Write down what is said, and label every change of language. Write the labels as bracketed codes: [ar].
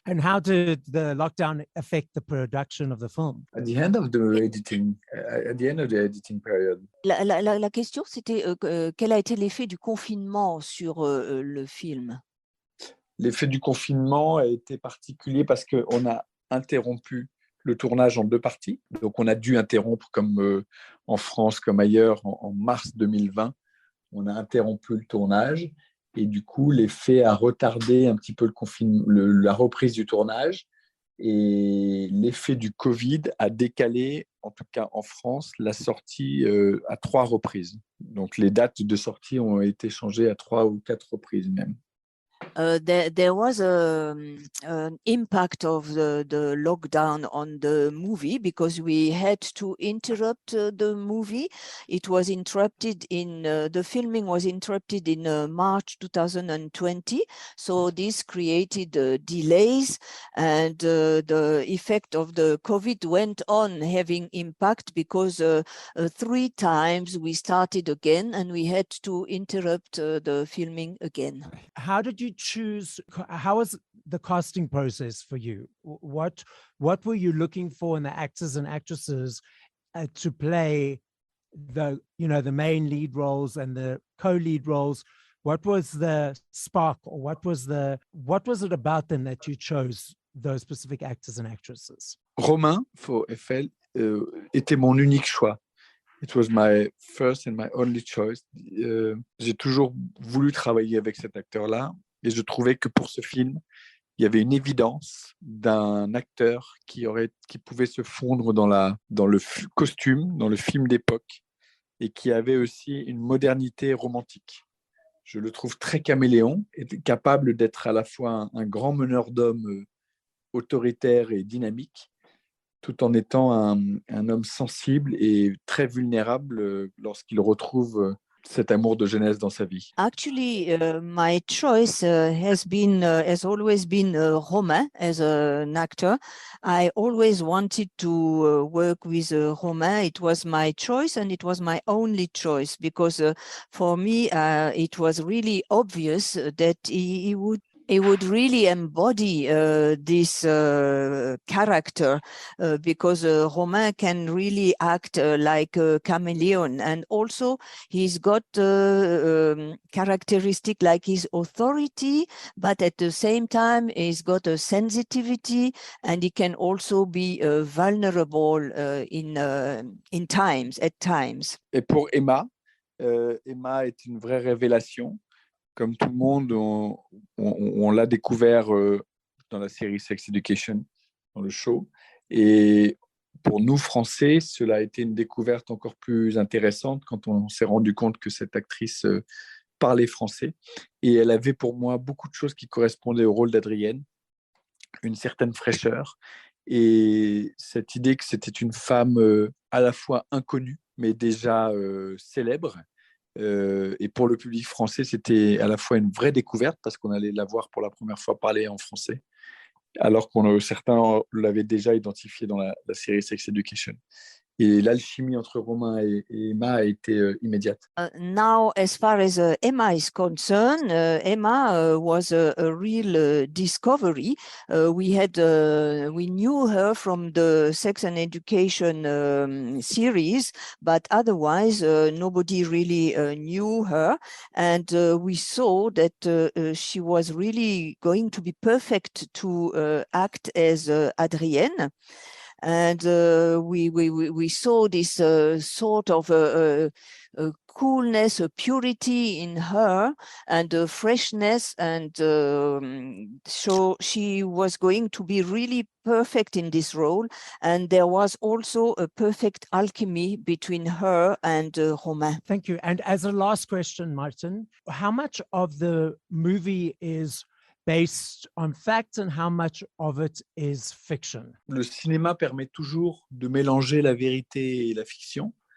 [en] And how did the lockdown affect the production of the film? At the end of the editing, period. [fr] La question, c'était quel a été l'effet du confinement sur le film? L'effet du confinement a été particulier parce qu'on a interrompu le tournage en 2 parties. Donc, on a dû interrompre, comme en France, comme ailleurs, en mars 2020. On a interrompu le tournage. Et du coup, l'effet a retardé un petit peu la reprise du tournage. Et l'effet du Covid a décalé, en tout cas en France, la sortie à 3 reprises. Donc, les dates de sortie ont été changées à 3 ou 4 reprises même. [en] There was an impact of the lockdown on the movie, because we had to interrupt the movie. It was interrupted the filming was interrupted in March 2020. So this created delays, and the effect of the COVID went on having impact, because 3 times we started again and we had to interrupt the filming again. How did you choose? How was the casting process for you? What were you looking for in the actors and actresses to play the main lead roles and the co-lead roles? What was the spark, or what was it about them that you chose those specific actors and actresses? [fr] Romain for Eiffel était mon unique choix. [en] It was my first and my only choice. [fr] J'ai toujours voulu travailler avec cet acteur-là, et je trouvais que pour ce film, il y avait une évidence d'un acteur qui pouvait se fondre dans le costume, dans le film d'époque, et qui avait aussi une modernité romantique. Je le trouve très caméléon, et capable d'être à la fois un grand meneur d'hommes autoritaire et dynamique, tout en étant un homme sensible et très vulnérable lorsqu'il retrouve cet amour de jeunesse dans sa vie. [en] Actually, my choice has always been Romain as an actor. I always wanted to work with Romain. It was my choice, and it was my only choice, because for me, it was really obvious that he would really embody this character, because Romain can really act like a chameleon. And also he's got characteristic like his authority, but at the same time he's got a sensitivity, and he can also be vulnerable at times. [fr] Et pour Emma, Emma est une vraie révélation. Comme tout le monde, on l'a découvert dans la série Sex Education, dans le show. Et pour nous, Français, cela a été une découverte encore plus intéressante quand on s'est rendu compte que cette actrice parlait français. Et elle avait pour moi beaucoup de choses qui correspondaient au rôle d'Adrienne, une certaine fraîcheur, et cette idée que c'était une femme à la fois inconnue, mais déjà célèbre, Et pour le public français, c'était à la fois une vraie découverte parce qu'on allait la voir pour la première fois parler en français, alors que certains l'avaient déjà identifié dans la série Sex Education. Et l'alchimie entre Romain et Emma a été immédiate. [en] Now, as far as Emma is concerned, Emma was a real discovery. We knew her from the Sex and Education series, but otherwise nobody really knew her. And we saw that she was really going to be perfect to act as Adrienne. And we saw this sort of coolness, a purity in her, and a freshness, and so she was going to be really perfect in this role. And there was also a perfect alchemy between her and Romain. Thank you. And as a last question, Martin, how much of the movie is based on fact and how much of it is fiction? [fr] Le cinéma permet toujours de mélanger la vérité et la fiction.